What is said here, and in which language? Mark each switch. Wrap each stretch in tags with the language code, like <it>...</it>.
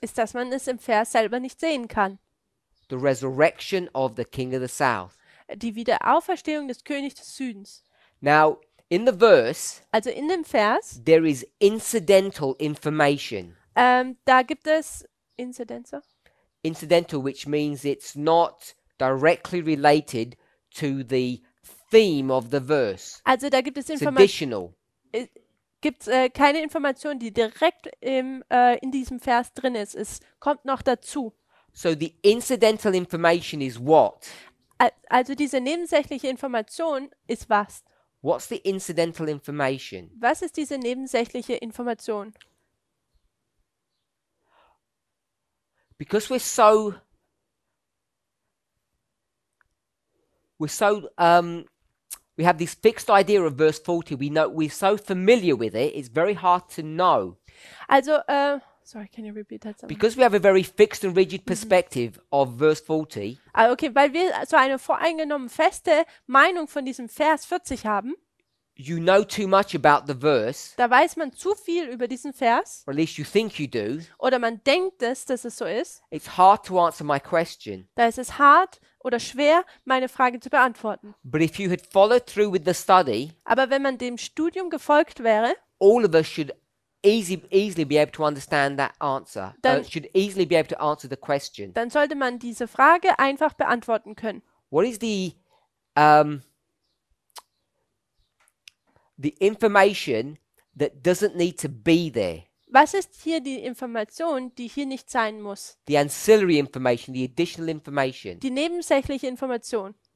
<de>ist, dass man es im Vers selber nicht sehen kann.</de> <en>the resurrection of the king of the south.</en> <de>Die Wiederauferstehung des Königs des Südens.</de> <en>Now, in the verse,</en> <de>Also in dem Vers,</de> <en>there is incidental information.</en> <de>da gibt es Inzidenzer.</de> <en>Incidental, which means it's not directly related to the theme of the verse.</en> <de>Also da gibt es</de> <en>It's</en> <de>Informationen.</de> <en>additional.</en> <de>Keine Information, die direkt in diesem Vers drin ist. Es kommt noch dazu.</de> <en>So the incidental information is what?</en> <de>Also diese nebensächliche Information ist was?</de> <en>What's the incidental information?</en> <de>Was ist diese nebensächliche Information?</de> <en>Because we have this fixed idea of verse 40. We're so familiar with it, it's very hard to know. Also, sorry, can you repeat that? Because we have a very fixed and rigid perspective of verse 40,</en> <de>Okay, weil wir so eine voreingenommen feste Meinung von diesem Vers 40 haben,</de> <en>you know too much about the verse,</en> <de>da weiß man zu viel über diesen Vers,</de> <en>or at least you think you do.</en> <de>oder man denkt es, dass es so ist,</de> <en>It's hard to answer my question.</en> <de>da ist es hart oder schwer, meine Frage zu beantworten.</de> <en>But if you had followed through with the study,</en> <de>Aber wenn man dem Studium gefolgt wäre,</de> <en>all of us should easily be able to understand that answer. Should easily be able to answer the question.</en> <de>dann sollte man diese Frage einfach beantworten können.</de> <en>What is the the information that doesn't need to be there.</en> <de>Was ist hier die Information, die hier nicht sein muss?</de> <en>The ancillary information, the additional information.</en> <de>Die nebensächliche Information.</de>